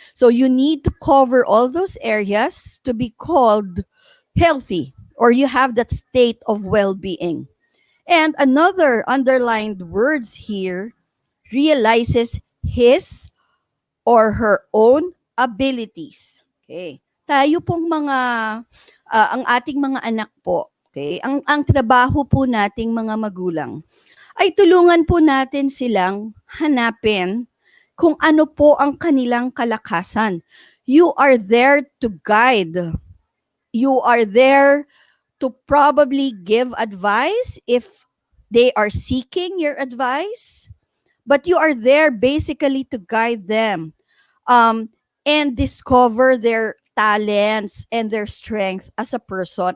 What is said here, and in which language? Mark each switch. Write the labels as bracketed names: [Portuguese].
[English] So, you need to cover all those areas to be called healthy, or you have that state of well-being. And another underlined words here, realizes his or her own abilities. Okay. [Filipino] Tayo pong mga, ang ating mga anak po, okay, ang trabaho po nating mga magulang, ay tulungan po natin silang hanapin kung ano po ang kanilang kalakasan. [English] You are there to guide. You are there to probably give advice if they are seeking your advice, but you are there basically to guide them and discover their talents and their strength as a person.